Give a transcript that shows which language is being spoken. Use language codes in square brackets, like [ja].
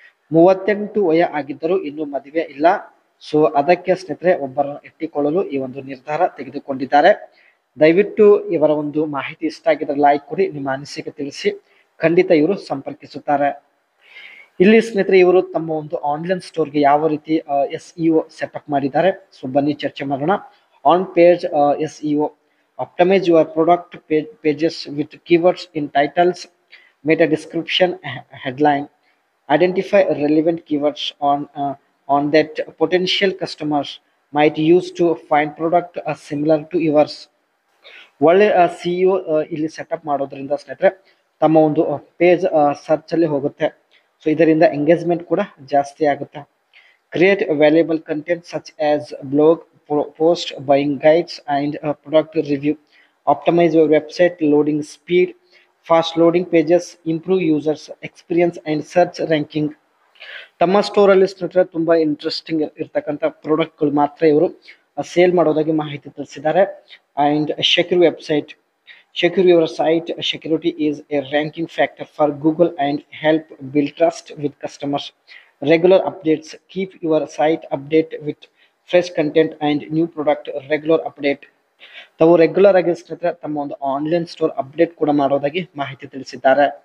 [kn] 38 ವಯ ಆಗಿದ್ದರೂ ಇನ್ನೂ ಮದುವೆ ಇಲ್ಲ. ಸೊ ಅದಕ್ಕೆ ಸ್ನೇಹಿತರೆ ಒಬ್ಬರನ್ನು ಇಟ್ಟುಕೊಳ್ಳಲು ಈ ಒಂದು ನಿರ್ಧಾರ ತೆಗೆದುಕೊಂಡಿದ್ದಾರೆ. ದಯವಿಟ್ಟು ಇವರ ಒಂದು ಮಾಹಿತಿ ಇಷ್ಟ ಆಗಿದ್ರೆ ಲೈಕ್ ಕೊಡಿ, ನಿಮ್ಮ ಅನಿಸಿಕೆ ತಿಳಿಸಿ. ಖಂಡಿತ ಇವರು ಸಂಪರ್ಕಿಸುತ್ತಾರೆ. ಇಲ್ಲಿ ಸ್ನೇಹಿತರೆ ಇವರು ತಮ್ಮ ಒಂದು ಆನ್ಲೈನ್ ಸ್ಟೋರ್ಗೆ ಯಾವ ರೀತಿ SEO ಸೆಟಪ್ ಮಾಡಿದ್ದಾರೆ. ಸೊ ಬನ್ನಿ ಚರ್ಚೆ ಮಾಡೋಣ. [en] On page SEO, optimise your product pages with keywords in titles, meta description, headline. Identify relevant keywords on that potential customers might use to find product similar to yours. [kn] ಒಳ್ಳೆ CEO ಇಲ್ಲಿ setup ಮಾಡೋದ್ರಿಂದ ಸ್ನೇಹಿತರೆ ತಮ್ಮ ಒಂದು page search ಅಲ್ಲಿ ಹೋಗುತ್ತೆ. So ಇದರಿಂದ engagement ಕೂಡ ಜಾಸ್ತಿ ಆಗುತ್ತೆ. [en] Create valuable content such as blog post, buying guides and product review. Optimize your website loading speed, fast loading pages, improve users experience and search ranking. [kn] ತಮ್ಮ ಸ್ಟೋರ್ ಅಲ್ಲಿ ಸ್ನೇಹಿತರೆ ತುಂಬಾ ಇಂಟ್ರೆಸ್ಟಿಂಗ್ ಇರ್ತಕ್ಕಂಥ ಪ್ರಾಡಕ್ಟ್ಗಳು ಮಾತ್ರ ಇವರು ಸೇಲ್ ಮಾಡೋದಾಗಿ ಮಾಹಿತಿ ತಿಳಿಸಿದ್ದಾರೆ. [en] And secure website, secure your site. Security is a ranking factor for Google and help build trust with customers. Regular updates, keep your site update with fresh content and new product. Regular update, [kn] ತಾವು regular ಆಗಿ ಸ್ನೇಹಿತರೆ ತಮ್ಮ ಒಂದು online store update ಕೂಡ ಮಾಡೋದಾಗಿ ಮಾಹಿತಿ ತಿಳಿಸಿದ್ದಾರೆ.